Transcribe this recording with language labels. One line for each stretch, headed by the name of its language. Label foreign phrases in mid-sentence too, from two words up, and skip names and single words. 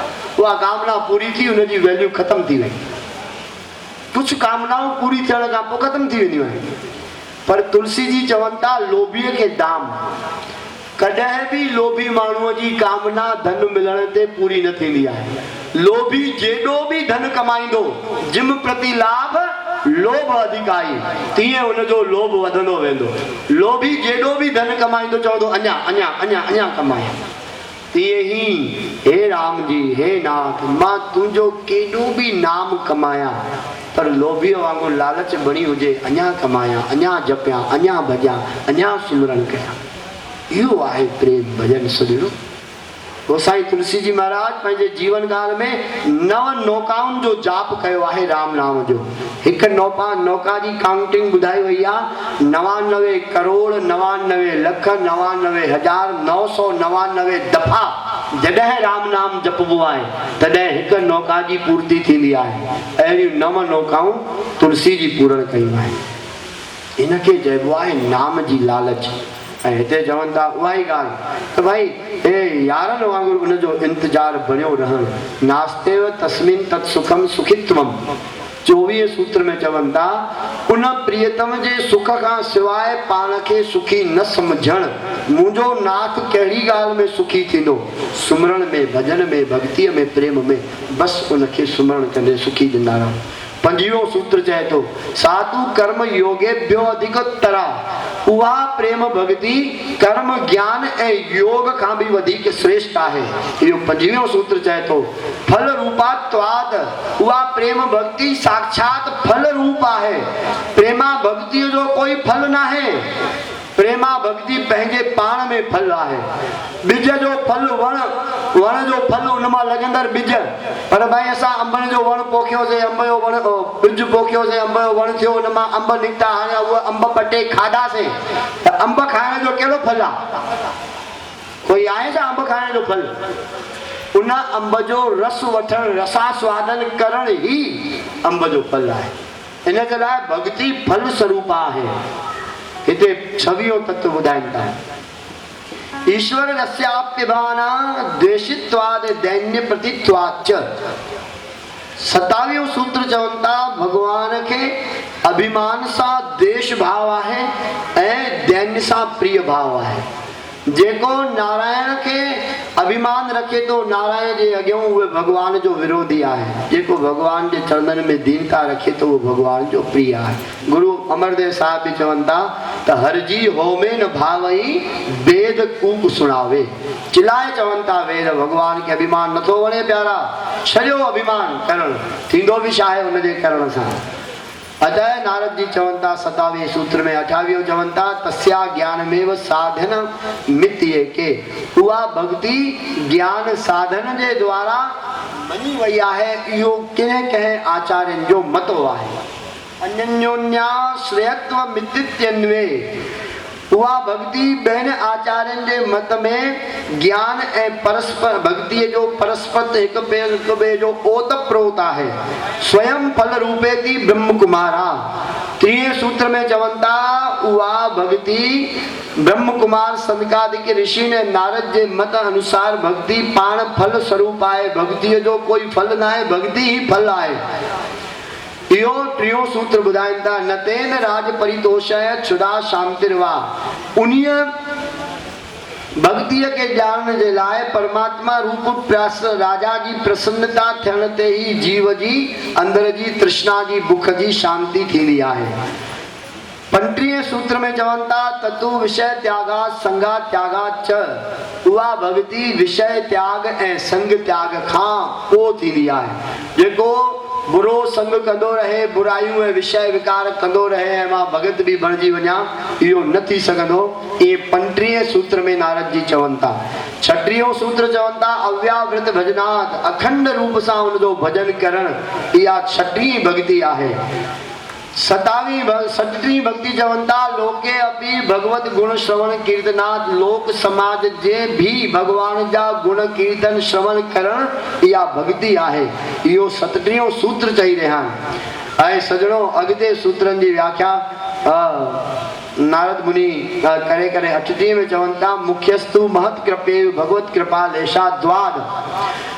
Sindhi: उहा कामना पूरी थी, हुनजी वैल्यू ख़तमु थी वई। कुझु कामनाऊं पूरी थियण खां पोइ ख़तमु थी वेंदियूं आहिनि, पर तुलसी जी चवनि था लोभीअ खे दाम। कॾहिं बि लोभी माण्हूअ जी कामना धन मिलण ते पूरी न थींदी आहे। लोभी जेॾो बि धन कमाईंदो,
Awadhi: जिम प्रति लाभ लोभ अधिकाई,
Sindhi: तीअं हुनजो लोभ वधंदो वेंदो। लोभी जेॾो बि धन कमाईंदो चवंदो अञा कमाए। तीअं ई हे राम जी, हे नाथ, मां तुंहिंजो केॾो बि नाम कमाया, पर लोभीअ वांगुरु लालच बणी हुजे, अञा कमाया, अञा जपिया, अञा भॼा, अञा सिमरन कया। इहो आहे प्रेम भॼन सुधिरो। गोसाई तुलसी जी महाराज पंहिंजे जीवन काल में 9 नौकाउनि जो जाप कयो आहे राम नाम जो। हिकु नौका जी काउंटिंग ॿुधाई वई आहे 99 करोड़ 99 लख 99 हज़ार 999 दफ़ा जॾहिं राम नाम जपबो आहे तॾहिं हिकु नौका जी पूर्ति थींदी आहे। अहिड़ियूं 9 नौकाऊं तुलसी जी पूरण कयूं आहिनि। इनखे चइबो आहे नाम जी लालच। ऐं हिते चवनि था उहा ई ॻाल्हि त भाई हे यारनि वांगुरु उनजो इंतज़ारु बणियो रहनि।
Sanskrit: नास्तेव तस्मिन तत् सुखम सुखित्वम।
Sindhi: 24 सूत्र में चवनि था उन प्रियतम जे सुख खां सवाइ पाण खे सुखी न सम्झण। मुंहिंजो नाथ कहिड़ी ॻाल्हि में सुखी थींदो? सुमरण में, भॼन में, भक्तीअ में, प्रेम में। बसि उनखे सुमरण कंदे सुखी ॾींदा रहो। 25 सूत्र चए थो
Sanskrit: साधु कर्म योगेभ्यो अधिकतरा।
Sindhi: उहा प्रेम भक्ति कर्म ज्ञान ऐं योग खां बि वधीक श्रेष्ठ आहे। इहो 25 सूत्र चए थो
Sanskrit: फल रूपात्वाद।
Sindhi: उहा प्रेम भक्ति साक्षात फल रूप आहे। प्रेमा भक्तिअ जो कोई फल न आहे। प्रेमा भक्ति पंहिंजे पाण में फल आहे। बिज जो फल वण जो फल उन मां लॻंदड़ बिज। पर भाई असां अंबनि जो वण पोखियोसीं, अंब जो वण बिज पोखियोसीं, अंब जो वण थियो, उन मां अंब निकिता, हाणे उहे अंब पटे खाधासीं त अंब खाइण जो कहिड़ो फल आहे? कोई आहे छा अंब खाइण जो फल? उन अंब जो रस वठण, रसास्वादन करण ई अंब जो फल आहे। इन जे लाइ भक्ति फल स्वरूप आहे। हिते 26 तत्व ॿुधाइनि था।
Sanskrit: ईश्वर रस्याप्यभाना द्वेषित्वाद दैन्य प्रतित्वाच।
Sindhi: 27 सूत्र चवनि था भगवान खे अभिमान सां द्वेष भाव आहे ऐं दैन्य सां प्रिय भाव आहे। जेको नारायण खे अभिमान रखे थो नारायण जे अॻियां उहे भगवान जो विरोधी आहे। जेको भगवान जे चरणनि में दीनता रखे थो उहो भगवान जो प्रिय आहे। गुरु अमरदेव साहिब बि चवनि था त
Punjabi: हरजी होमे न भावई वेद कूक सुणावे।
Sindhi: चिलाए चवनि था वेद भगवान खे अभिमान नथो वणे प्यारा। छॾियो अभिमान करणु, थींदो बि छा आहे हुनजे करण सां। अतः नारद जी चवनि था 27 सूत्र में 28 चवनि था
Sanskrit: तस्या ज्ञान में साधन मित्य के।
Sindhi: उहा भक्ति ज्ञान साधन जे द्वारा मनी वई आहे। इहो कंहिं आचार्यनि जो मतो आहे।
Sanskrit: अन्योन्याश्रयत्व मित्तित्यन्वे।
Sindhi: उहा भक्ति ॿियनि आचार्यनि जे मत में ज्ञान ऐं परस्पर भक्तिअ जो परस्पर हिक ॿिए जो ओत प्रोत आहे।
Sanskrit: स्वयं फल रूपे थी ब्रह्म कुमारा।
Sindhi: 30 सूत्र में चवनि था उहा भक्ति ब्रह्म कुमार सनकादिक ऋषि ने नारद जे मत अनुसार भक्ति पाण फल स्वरूप आहे। भक्तिअ जो कोई फल न आहे, भक्ति ही फल आहे। इहो टियों सूत्र ॿुधाइनि था।
Sanskrit: न तेन राज परितोषय क्षुधा शांतिर्वा।
Sindhi: उन्हीअ भक्तीअ खे ॼाणण जे लाइ परमात्मा रूप प्यास राजा जी प्रसन्नता थियण ते ही जीव जी अंदर जी तृष्णा जी बुख जी शांति थींदी आहे। 35 सूत्र में चवनि था
Sanskrit: ततु विषय त्यागा संगा त्यागा च।
Sindhi: उहा भक्ति विषय त्याग ऐं संग त्याग खां पोइ थींदी आहे। जेको बुरो संग कंदो रहे, बुराइयूं ऐं विषय विकार कंदो रहे ऐं मां भगत बि बणिजी वञा, इहो न थी सघंदो। इहे 35 सूत्र में नारद जी चवनि था। 36 सूत्र चवनि था
Sanskrit: अव्यावृत भजनात्,
Sindhi: अखंड रूप सां उनजो भजन करण, इहा 6वीं भक्ति आहे। 37वीं भक्ति चवनि था
Sanskrit: लोके अपि भगवत गुण श्रवण कीर्तनात्,
Sindhi: लोक समाज जे भी भगवान जा गुण कीर्तन श्रवण करण, इहा भक्ति आहे। इहो 37 सूत्र चई रहिया आहिनि। ऐं सजणो अॻिते सूत्रनि जी व्याख्या नारद मुनि करे करे 38 में चवनि था
Sanskrit: मुख्यस्तु महत कृपे भगवत कृपा लेशाद्वाद।